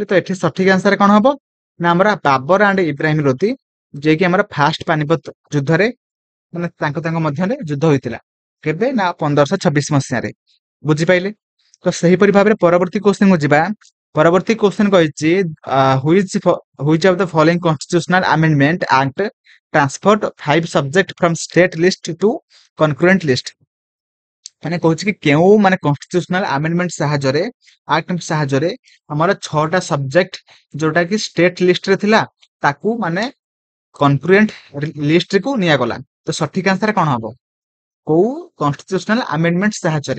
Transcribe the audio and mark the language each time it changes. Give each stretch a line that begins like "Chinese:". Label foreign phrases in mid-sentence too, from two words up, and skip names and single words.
Odia: ତ ଏଠି ସଠିକ ଆନ୍ସର କଣ ହବ ନା ଆମର ବାବର ଆଣ୍ଡ ଇବ୍ରାହିମ ଲୋଧି, ଯିଏକି ଆମର ଫାଷ୍ଟ ପାନିପଥ ଯୁଦ୍ଧରେ ମାନେ ତାଙ୍କ ମଧ୍ୟରେ ଯୁଦ୍ଧ ହୋଇଥିଲା। କେବେ ନା 1526 ମସିହାରେ। ବୁଝିପାରିଲେ। ତ ସେହିପରି ଭାବରେ ପରବର୍ତ୍ତୀ କ୍ୱେଶ୍ଚନ କୁ ଯିବା। ପରବର୍ତ୍ତୀ କ୍ୱେଶ୍ଚନ କହିଛି
English: which of the following constitutional amendment act transferred 5 subject from state list to concurrent list।
Odia: ମାନେ କହୁଛି କି କେଉଁ ମାନେ
English: constitutional amendment
Odia: ସାହାଯ୍ୟରେ ଆକ୍ଟ ସାହାଯ୍ୟରେ ଆମର 6ଟା ସବଜେକ୍ଟ ଯୋଉଟା କି
English: state listରେ
Odia: ଥିଲା ତାକୁ ମାନେ
English: concurrent listକୁ
Odia: ନିଆଗଲା। ତ ସଠିକ ଆନ୍ସର କଣ ହବ? କୋଉ
English: constitutional amendment
Odia: ସାହାଯ୍ୟରେ?